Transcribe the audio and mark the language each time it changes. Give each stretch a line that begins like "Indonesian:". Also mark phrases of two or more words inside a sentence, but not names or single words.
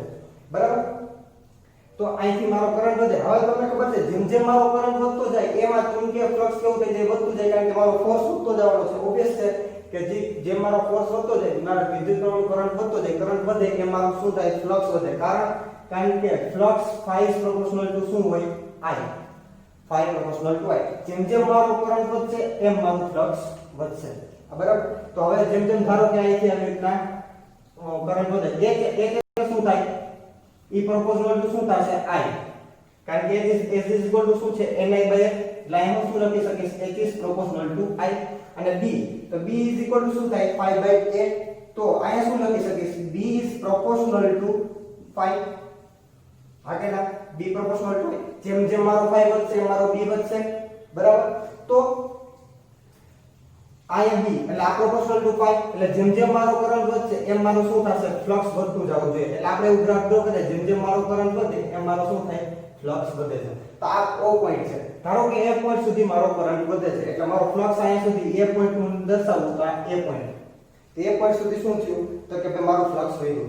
Gujarati: બરાબર? તો અહીંથી મારો કરંટ વધે. હવે તમને ખબર છે જેમ જેમ મારો કરંટ વધતો જાય એમાં ચુંબકીય ફ્લક્સ કેવું થઈ જાય? વધતું જાય. કારણ કે મારો ફોર્સ વધતો જવાનો છે. ઓબ્વિયસ છે કે જેમ મારો ફોર્સ વધતો જાય, મારો વિદ્યુતનો કરંટ વધતો જાય, કરંટ વધે એમ મારું શું થાય? ફ્લક્સ વધે. કારણ કે ફ્લક્સ
English: phi is proportional to
Gujarati: શું હોય?
English: I. phi proportional to I.
Gujarati: જેમ જેમ મારો કરંટ વધશે એમ મારું ફ્લક્સ વધશે. બરાબર? તો હવે જેમ જેમ ધારો કે અહીંથી આવી રીતના કરંટ વધે, એક શું થાય?
English: E proportional to
Gujarati: શું થશે? I. કારણ કે
English: h is equal to
Gujarati: શું છે? Ni/L. લાઈન હું શું લખી શકીશ?
English: h is proportional to I.
Gujarati: અને b, તો
English: b is equal to
Gujarati: શું થાય? phi/a. તો અહીંયા શું લખી શકીશ?
English: b is proportional to phi. આગળના b proportional to I.
Gujarati: જેમ જેમ મારો phi વધશે એમ મારો b વધશે. બરાબર? તો અહીંયા b એટલે આ
English: proportional to phi.
Gujarati: એટલે જેમ જેમ મારો કરંટ વધશે એમ મારું શું થશે? ફ્લક્સ વધતું જવું જોઈએ. એટલે આપણે એવું ગ્રાફ ડ્રો કરીએ જેમ જેમ મારો કરંટ વધે એમ મારો શું થાય? ફ્લક્સ વધે છે. તો આ O પોઈન્ટ છે. ધારો કે A પોઈન્ટ સુધી મારો કરંટ વધે છે એટલે મારો ફ્લક્સ અહીંયા સુધી A પોઈન્ટ નું દર્શાવું તો આ A પોઈન્ટ. તો A પોઈન્ટ સુધી શું થયું? તો કે ભાઈ મારું ફ્લક્સ વધ્યું.